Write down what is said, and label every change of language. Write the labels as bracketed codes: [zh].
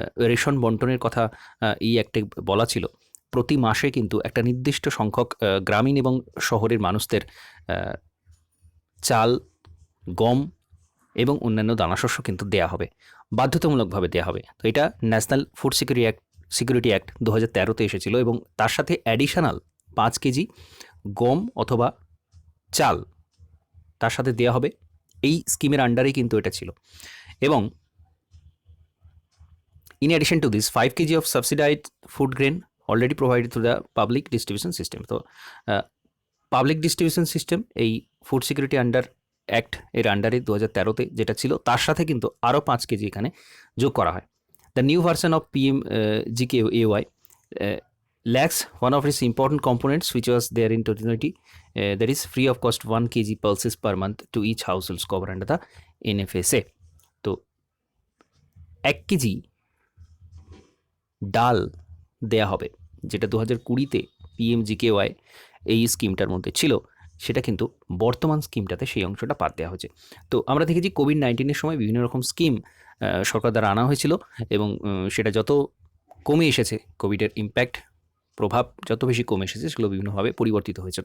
[bn] Ration বন্টনের কথা এই অ্যাক্টে বলা ছিল। প্রতি মাসে কিন্তু একটা নির্দিষ্ট সংখ্যক গ্রামীণ এবং শহরের মানুষদের চাল, গম এবং অন্যান্য দানাশস্য কিন্তু দেওয়া হবে, বাধ্যতামূলকভাবে দেওয়া হবে। তো এটা ন্যাশনাল ফুড সিকিউরিটি অ্যাক্ট 2013তে এসেছিল এবং তার সাথে অ্যাডিশনাল 5 কেজি গম অথবা চাল তার সাথে দেওয়া হবে। এই স্কিমের আন্ডারেই কিন্তু এটা ছিল। [en] এবং in addition to this 5 kg of subsidized food grain already provided through the public distribution system. [bn] তো পাবলিক ডিস্ট্রিবিউশন সিস্টেম এই ফুড সিকিউরিটি অ্যাক্ট এর আন্ডারে 2013তে যেটা ছিল তার সাথে কিন্তু আরও 5 কেজি এখানে যোগ করা হয়। [en] The new version of PMGKY lacks one of its important components which was there in 2020, that is free of cost 1 kg pulses per month to each households covered under the NFSA. [bn] তো 1 KG ডাল দেয়া হবে, যেটা 2020তে PMGKY এই স্কিমটার মধ্যে ছিল, সেটা কিন্তু বর্তমান স্কিমটাতে সেই অংশটা বাদ দেওয়া হয়েছে। তো আমরা দেখেছি কোভিড-19 সময় বিভিন্ন রকম স্কিম সরকার দ্বারা আনা হয়েছিল এবং সেটা যত কমে এসেছে, কোভিডের ইম্প্যাক্ট, প্রভাব যত বেশি কমে এসেছে, সেগুলো বিভিন্নভাবে পরিবর্তিত হয়েছে।